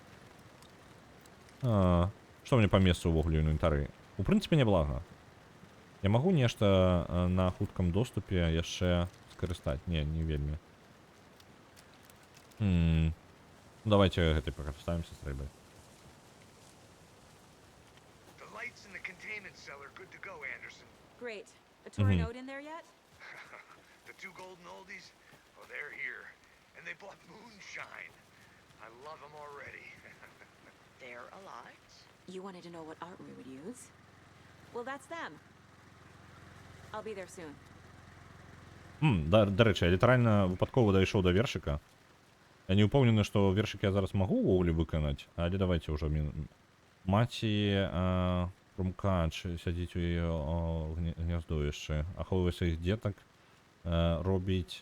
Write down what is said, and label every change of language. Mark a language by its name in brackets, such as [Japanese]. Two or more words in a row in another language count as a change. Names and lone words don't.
[Belarusian] Што мне па месцу ўвогуле ў інвентары? У прынцыпе, няблага. Я магу нешта на хуткам доступе яшчэ скарыстаць? Не, не вельмі. Давайте гэтай пакарыстаемся з рыбай. [English] The lights in the containment cell are good to go, Anderson. Great. A touring note in there yet? The two golden oldies, oh, they're here. And they bought moonshine. I love them already. They're a lot. You wanted to know what art we would use? Well, that's them. I'll be there soon. [Ukrainian] До речі, я літаральна випадково дійшов до вершика. Я не упевнений, що вершик я зараз можу уволі виконати, але давайте вже. Маті Крумкач сядіть у її гніздовище, аховує своїх діток, робить...